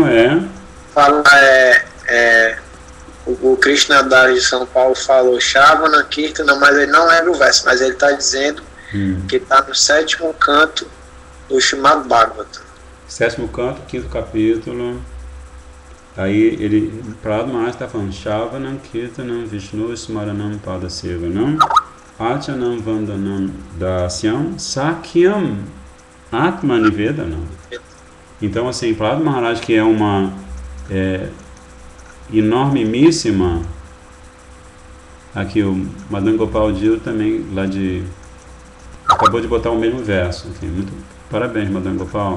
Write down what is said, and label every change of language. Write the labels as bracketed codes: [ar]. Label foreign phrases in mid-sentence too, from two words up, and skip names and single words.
[pt] fala, o Krishna Das de São Paulo falou [sa] श्रवण कीर्तन, [pt] mas ele não lembra o verso, mas ele está dizendo que está no 7º canto do Srimad Bhagavatam. 7º canto, 5º capítulo. Aí ele, Prahlad Maharaj está falando [sa] श्रवणं कीर्तनं विष्णु स्मरणं पादसेवनं अर्चनं वन्दनं दास्यं सख्यं आत्मनिवेदनम्. [pt] Então assim, Prahlad Maharaj, que é uma enormíssima, aqui o Madan Gopal Jiu também lá de acabou de botar o mesmo verso, enfim, muito parabéns, Madan Gopal.